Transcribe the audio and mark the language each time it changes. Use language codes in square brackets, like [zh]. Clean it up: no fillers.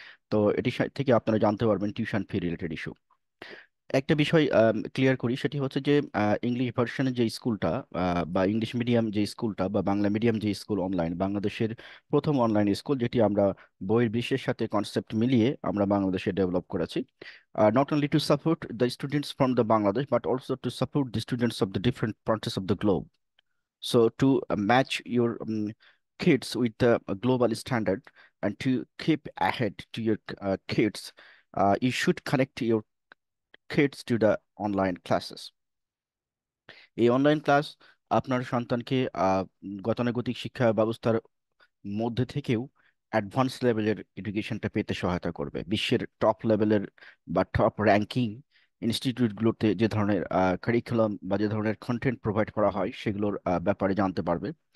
[bn] তো এটি থেকে আপনারা জানতে পারবেন টিউশন ফি রিলেটেড ইস্যু। একটা বিষয় ক্লিয়ার করি, সেটি হচ্ছে যে ইংলিশ ভার্সনের যে স্কুলটা, বা ইংলিশ মিডিয়াম যে স্কুলটা বা বাংলা মিডিয়াম যে স্কুল অনলাইন, বাংলাদেশের প্রথম অনলাইন স্কুল, যেটি আমরা বইয়ের বিশ্বের সাথে কনসেপ্ট মিলিয়ে আমরা বাংলাদেশে ডেভেলপ করেছি। [en] Not only to support the students from the Bangladesh, but also to support the students of the different parts of the globe. So to match your kids with the global standard and to keep ahead to your kids, you should connect your kids to the online classes. [bn] এই online class আপনার সন্তানকে গতানুগতিক শিক্ষা ব্যবস্থার মধ্যে থেকেও advance লেভেলের এডুকেশনটা পেতে সহায়তা করবে। বিশ্বের টপ লেভেলের বা টপ র্যাঙ্কিং ইনস্টিটিউটগুলোতে যে ধরনের কারিকুলাম বা যে ধরনের কন্টেন্ট প্রোভাইড করা হয়, সেগুলোর ব্যাপারে জানতে পারবে।